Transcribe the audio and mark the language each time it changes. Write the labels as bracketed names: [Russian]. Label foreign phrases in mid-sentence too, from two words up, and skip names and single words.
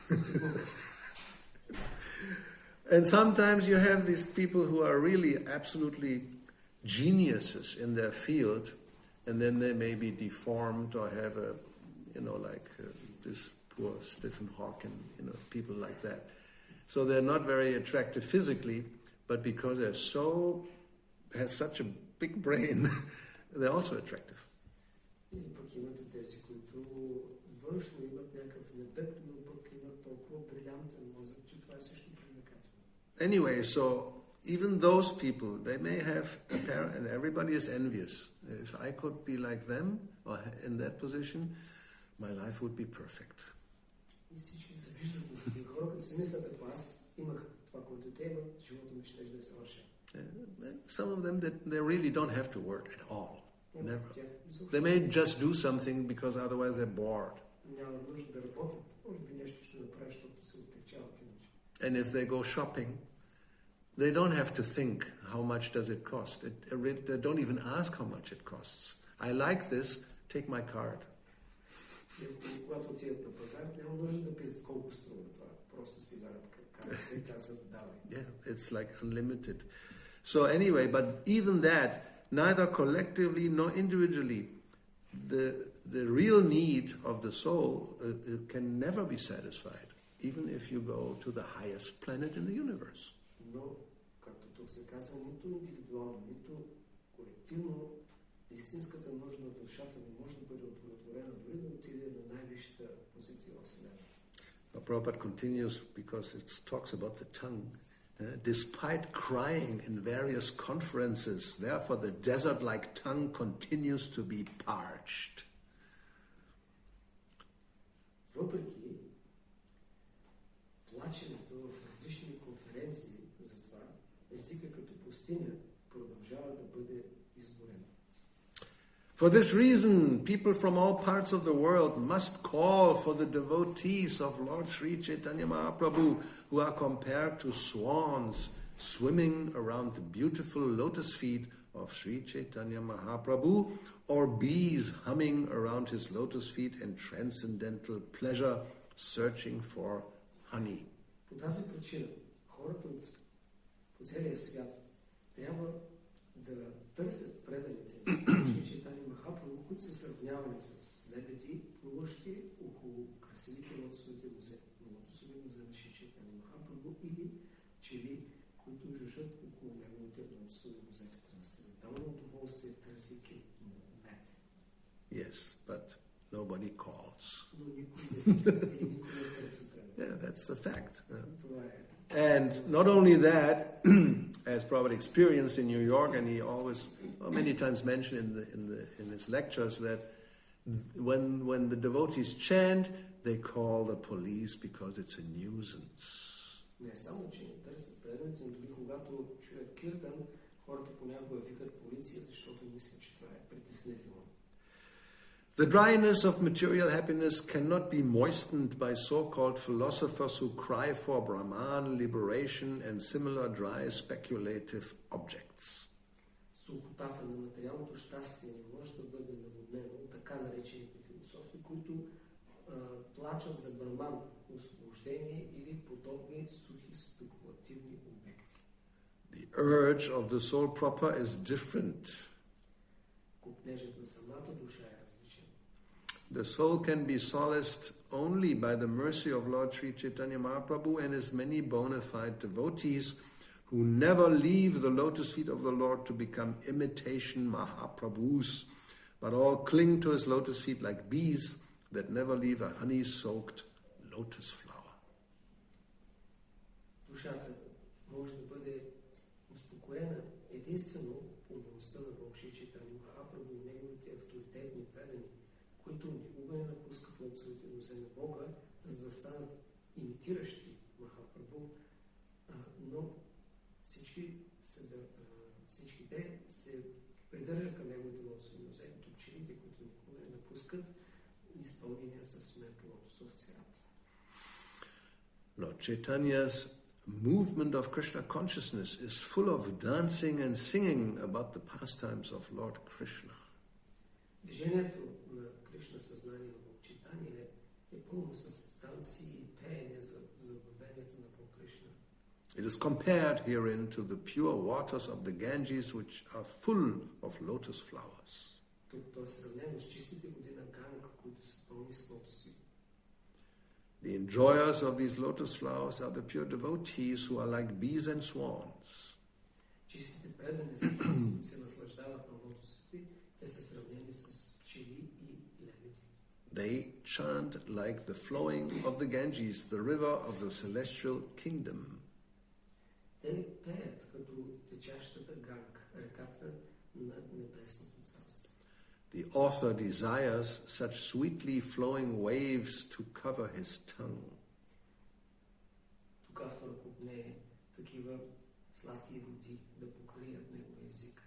[English] And sometimes you have these people who are really absolutely geniuses in their field, and then they may be deformed or have a, this poor Stephen Hawking, people like that. So they're not very attractive physically, but because have such a big brain, they're also attractive. [Bulgarian] Или пък имате тези, които външно имат някакъв недък, но пък имат толкова брилянтен мозък, че това е също привлекателно. [English] Anyway, so even those people, they may have a parent, and everybody is envious. If I could be like them, or in that position, my life would be perfect. [Bulgarian] И всички се виждат на тези хора, като си мислят, ако аз имах това, което те имат, живота ми ще да е съвършен. [English] Some of them, they really don't have to work at all. Never. They may just do something because otherwise they're bored. [Bulgarian] Няма нужда да работят. Може би нещо ще направят, защото се оттегчават иначе. [English] And if they go shopping, they don't have to think how much does it cost. They don't even ask how much it costs. I like this, take my card. [Bulgarian] Когато отидат на пазар, няма нужда да питат колко струва това. Просто си дават картата и казват давай. [English] Yeah, it's like unlimited. So anyway, but even that, neither collectively nor individually, the real need of the soul can never be satisfied, even if you go to the highest planet in the universe. [Bulgarian] Но, както тук се казва, нито индивидуално, нито колективно, истинската нужда на душата не може да бъде удовлетворена, дори да отиде на най-висшата позиция в Вселената. [English] Prabhupada continues because it talks about the tongue. Despite crying in various conferences, therefore the desert-like tongue continues to be parched. [Bulgarian] Въпреки плаченето в различни конференции за това, езика като пустиня продължава да бъде изгорен. [English] For this reason, people from all parts of the world must call for the devotees of Lord Sri Chaitanya Mahaprabhu, who are compared to swans swimming around the beautiful lotus feet of Sri Chaitanya Mahaprabhu, or bees humming around his lotus feet in transcendental pleasure, searching for honey. [Bulgarian] По тази причина, хората по целия свят трябва да търсят преданите Шри Чайтания Махапрабху, които са сравнявани с лебеди, плуващи около красивите лотосови лозе на Шри Чайтания Махапрабху, или пчели, които жужжат около неговите лотосови лозе в трансцендентално удоволствие, търсейки мед. [English] Yes, but nobody calls. [Bulgarian] Но никой не търси преданите. [English] Yeah, that's the fact. [Bulgarian] Това е. [English] And not only that, as Prabhupada experienced in New York, and he always, many times mentioned in his lectures, that when the devotees chant, they call the police because it's a nuisance. [Bulgarian] Не само, че не търсят преданите, но дори когато чуят киртан, хората понякога викат полиция, защото мислят, че това е притеснително. [English] The dryness of material happiness cannot be moistened by so-called philosophers who cry for Brahman, liberation, and similar dry speculative objects. [Bulgarian] Сухотата на материалното щастие не може да бъде наводнена от така наречените философи, които плачат за Браман, освобождение или подобни сухи спекулативни обекти. [English] The urge of the soul proper is different. [Bulgarian] Купнежът на самата душа е различен. [English] The soul can be solaced only by the mercy of Lord Sri Chaitanya Mahaprabhu and his many bona fide devotees who never leave the lotus feet of the Lord to become imitation Mahaprabhus, but all cling to his lotus feet like bees that never leave a honey-soaked lotus flower. [Bulgarian] Душата може да бъде успокоена единствено по милостта на Бог Шри Чайтания Махапрабху и неговите авторитетни предани, които никога не напускат лотосовите нозе на Бога, за да станат имитиращи Махапрабху, но всички те се придържат към неговите лотосови нозе, като пчелите, които никога не напускат изпълнения с мед лотосов цвят. [English] Lord Chaitanya's movement of Krishna consciousness is full of dancing and singing about the pastimes of Lord Krishna. [Bulgarian] Движението на Кришна съзнание на Бог Чайтания е пълно с танци и пеене за забавенията на Бог Кришна. [English] It is compared herein to the pure waters of the Ganges, which are full of lotus flowers. [Bulgarian] Тук то е сравнено с чистите води на Ганга, които са пълни с лотоси. [English] The enjoyers of these lotus flowers are the pure devotees who are like bees and swans. [Bulgarian] Чистите предани са тези, които се наслаждават на лотосите, те са сравнени с пчели и лебеди. [English] They chant like the flowing of the Ganges, the river of the celestial kingdom. [Bulgarian] Те пеят като течащата Ганг, реката на небесното царство. [English] The author desires such sweetly flowing waves to cover his tongue. [Bulgarian] Тук авторът купне такива сладки води да покрият неговия език.